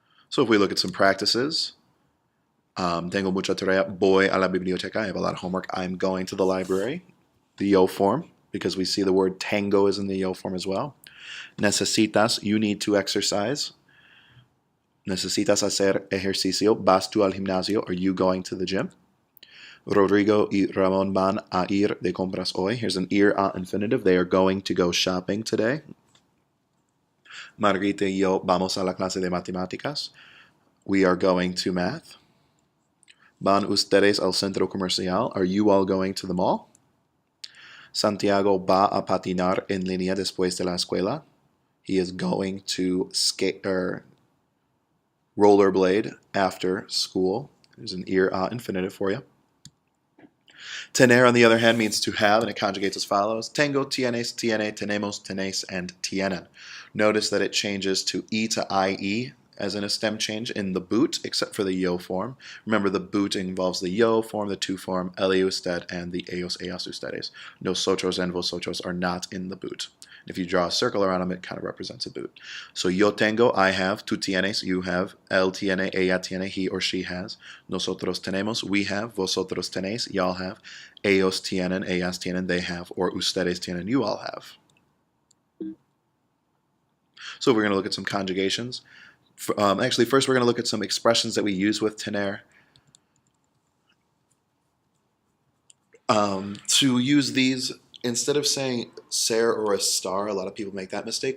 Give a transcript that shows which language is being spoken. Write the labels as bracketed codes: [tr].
[en] So if we look at some practices, [es] tengo mucha tarea, voy a la biblioteca. [en] I have a lot of homework. I'm going to the library. The yo form, because we see the word tango is in the yo form as well. Necesitas, you need to exercise. [es] Necesitas hacer ejercicio. Vas tú al gimnasio. [en] Are you going to the gym? [es] Rodrigo y Ramón van a ir de compras hoy. [en] Here's an ir a infinitive. They are going to go shopping today. [es] Margarita y yo vamos a la clase de matemáticas. [en] We are going to math. [es] Van ustedes al centro comercial. [en] Are you all going to the mall? [es] Santiago va a patinar en línea después de la escuela. [en] He is going to skate or rollerblade after school. There's an ir a infinitive for you. Tener, on the other hand, means to have, and it conjugates as follows. [es] Tengo, tienes, tiene, tenemos, tenéis, [en] and tienen. Notice that it changes to e to ie as in a stem change in the boot, except for the yo form. Remember, the boot involves the yo form, the to form, ele usted, and the ellos, ellas, ustedes. Nosotros and vosotros are not in the boot. If you draw a circle around them, it kind of represents a boot. So [es] yo tengo, [en] I have. [es] Tú tienes, [en] you have. [es] Él tiene, ella tiene, [en] he or she has. [es] Nosotros tenemos, [en] we have. [es] Vosotros tenéis, [en] y'all have. [es] Ellos tienen, ellas tienen, [en] they have. Or [es] ustedes tienen, [en] you all have. So we're going to look at some conjugations. Actually, first we're going to look at some expressions that we use with tener. To use these, instead of saying ser or a star, a lot of people make that mistake.